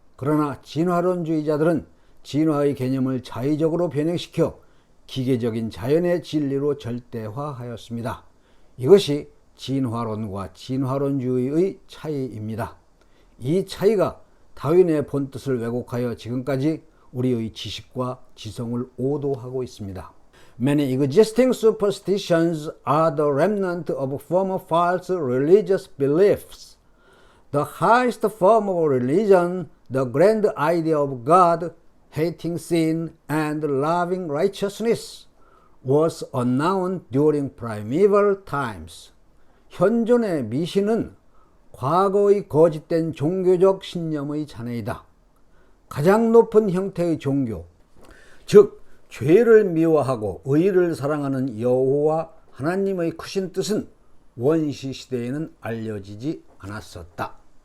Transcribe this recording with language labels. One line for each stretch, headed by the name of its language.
Korean: 그러나 진화론주의자들은 진화의 개념을 자의적으로 변형시켜 기계적인 자연의 진리로 절대화하였습니다. 이것이 진화론과 진화론주의의 차이입니다. 이 차이가 다윈의 본뜻을 왜곡하여 지금까지 우리의 지식과 지성을 오도하고 있습니다.
English: Many existing superstitions are the remnant of former false religious beliefs. The highest form of religion, the grand idea of God, hating sin and loving righteousness, was unknown during primeval times.
Korean: 현존의 미신은 과거의 거짓된 종교적 신념의 자네이다. 가장 높은 형태의 종교, 즉 죄를 미워하고 의를 사랑하는 여호와 하나님의 크신 뜻은 원시 시대에는 알려지지 않았었다.